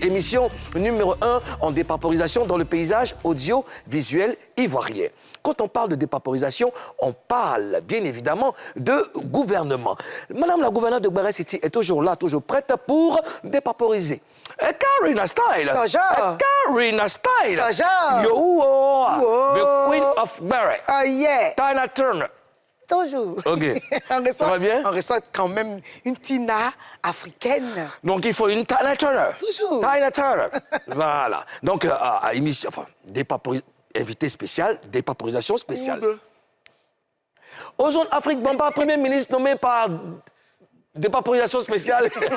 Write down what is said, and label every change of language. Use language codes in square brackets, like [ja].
[fr] Émission numéro 1 en dépaporisation dans le paysage audiovisuel ivoirien. Quand on parle de dépaporisation, on parle bien évidemment de gouvernement. Madame la gouverneure de Gbare City est toujours là, toujours prête pour dépaporiser. Karina Style. Bonjour. Karina Style. Bonjour. [en] You are the Queen of Gbare. Oh yeah. Tina Turner. [fr] Toujours. OK. Ça va bien? On reçoit quand même une Tina africaine. Donc, il faut une Tina Turner. Toujours. Tina Turner. Voilà. Donc, à émission, enfin, invité spécial, dépaporisation spéciale. Ozone Afrique Bamba, Premier ministre nommé par dépaporisation spéciale.